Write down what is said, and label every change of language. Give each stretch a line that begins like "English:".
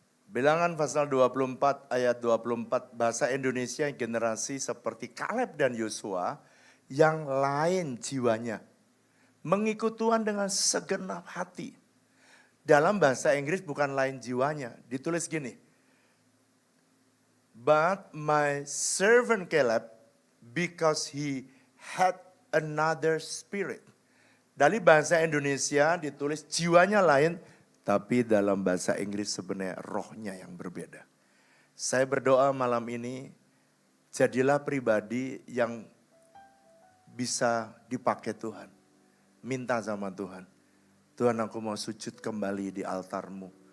Indonesian: Bilangan pasal 24 ayat 24, bahasa Indonesia generasi seperti Kaleb dan Yosua yang lain jiwanya. Mengikut Tuhan dengan segenap hati. Dalam bahasa Inggris bukan lain jiwanya, ditulis gini.
English: But my servant Caleb, because he had another spirit.
Indonesian: Dari bahasa Indonesia ditulis jiwanya lain, tapi dalam bahasa Inggris sebenarnya rohnya yang berbeda. Saya berdoa malam ini, jadilah pribadi yang bisa dipakai Tuhan. Minta sama Tuhan. Tuhan, aku mau sujud kembali di altar-Mu.